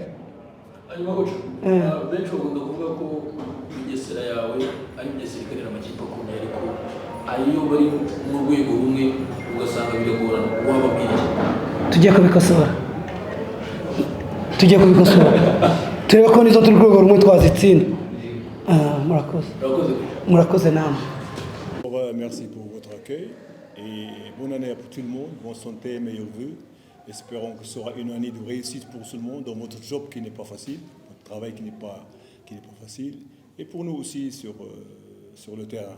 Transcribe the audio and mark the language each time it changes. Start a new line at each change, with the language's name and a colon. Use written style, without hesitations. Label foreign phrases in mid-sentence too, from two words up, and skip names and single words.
Kinyarwanda: hanyuma guca benshi bakunda kuvuga ko Bugesera yawe ari Bugesera ikorera amakipe akomeye, ariko ayo bari mu rwego rumwe ugasanga biragorana. Wababwira tugiye kubikosora turebe ko nizo turi ku rwego rumwe twazitsinda. Murakoze namwe.
French: Merci pour votre accueil et bonne année à tout le monde, bonne santé, meilleurs vœux. Espérons que ce sera une année de réussite pour tout le monde dans votre job qui n'est pas facile, votre travail qui n'est pas facile, et pour nous aussi sur le terrain.